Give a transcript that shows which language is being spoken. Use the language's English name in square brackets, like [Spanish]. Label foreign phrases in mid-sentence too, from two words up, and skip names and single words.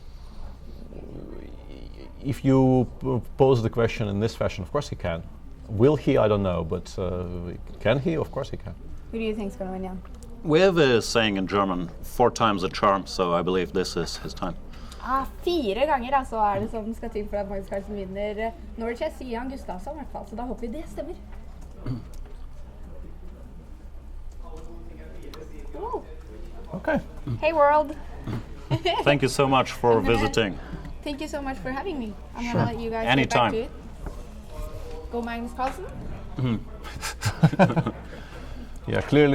[English] If you pose the question in this fashion, of course he can. Will he? I don't know, but can he? Of course he can. Who do you think is going to win, Jan? We have a saying in German, 4 times a charm, so I believe this is his time. [Norwegian] 4 ganger altså det som skal til for at Magnus Carlsen vinner Norway Chess, sier han Gustafsson I hvert fall, så da håper vi det stemmer. [English] Okay. Hey world! Thank you so much for visiting. Thank you so much for having me. I'm going to let you guys Anytime. get back to it. Go Magnus Carlsen. Yeah, clearly.